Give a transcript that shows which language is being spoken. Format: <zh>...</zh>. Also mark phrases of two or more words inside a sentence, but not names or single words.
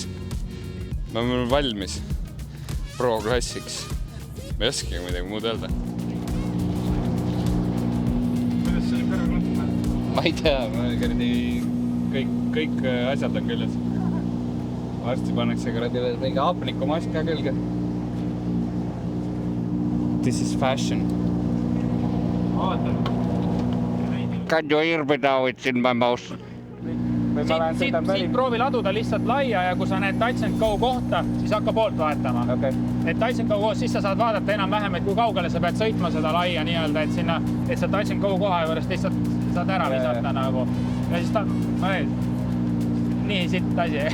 <et>Me oleme valmis pro-klassiks. Me ei oskagi midagi muud öelda. Kuidas see oli kõrvaklõpp? Ma ei tea, kõik asjad on küljes. Varsti pannakse mingi hapnikumask ka külge.</et> <en>This is fashion. Can you hear me now? It's in my mouth.</en> <et>Siit proovi laduda lihtsalt laia ja kui sa näed Touch & Go kohta, siis hakka poolt vahetama. Et Touch & Go koos, siis sa saad vaadata enam-vähem, et kui kaugele sa pead sõitma seda laia nii-öelda, et sa Touch & Go koha juures lihtsalt saad ära visata nagu. Ja siis nii sitt asi.</et>